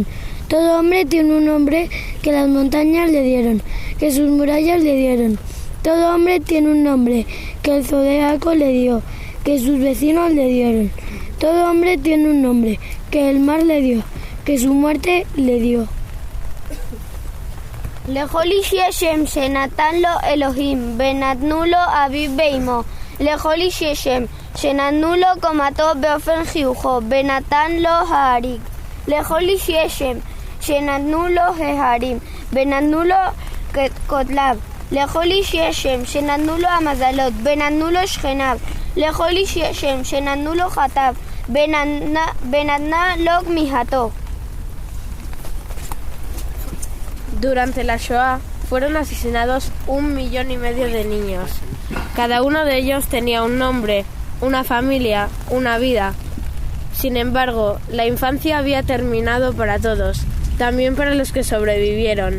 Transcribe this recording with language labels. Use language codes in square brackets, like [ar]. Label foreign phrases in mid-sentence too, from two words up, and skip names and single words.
[es] Todo hombre tiene un nombre que las montañas le dieron, que sus murallas le dieron. Todo hombre tiene un nombre que el zodiaco le dio, que sus vecinos le dieron. Todo hombre tiene un nombre que el mar le dio, que su muerte le dio. [he] לכל איש יש שם שנתן לו אלוהים ונתנו לו אביו ואמו. לכל איש יש שם שנתנו לו קומתו באופן חיוכו ונתן לו העריג. לכל איש יש שם שנתנו לו ההרים ונתנו לו כותליו. לכל איש יש שם שנתנו לו המזלות ונתנו לו שכניו. לכל איש יש שם שנתנו לו חטאיו ונתנה לו כמיהתו. [es] Durante la Shoah fueron asesinados 1,5 millones de niños. Cada uno de ellos tenía un nombre, una familia, una vida. Sin embargo, la infancia había terminado para todos, también para los que sobrevivieron.